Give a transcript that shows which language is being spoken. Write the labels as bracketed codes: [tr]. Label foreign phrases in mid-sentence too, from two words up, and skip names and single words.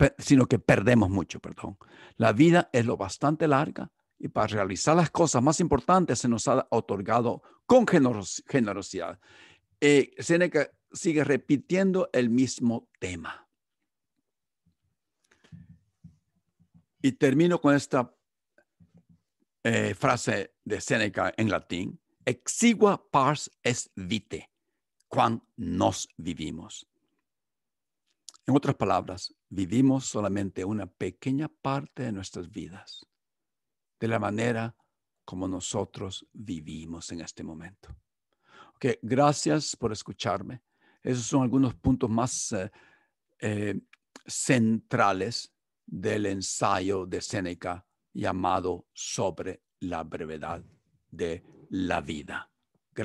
[es] La vida es lo bastante larga y para realizar las cosas más importantes se nos ha otorgado con generosidad. Séneca sigue repitiendo el mismo tema. Y termino con esta frase de Séneca en latín: [la] exigua pars est vitae, quam nos vivimos. [es] En otras palabras, vivimos solamente una pequeña parte de nuestras vidas, de la manera como nosotros vivimos en este momento. Okay, gracias por escucharme. Esos son algunos puntos más centrales del ensayo de Séneca llamado Sobre la brevedad de la vida.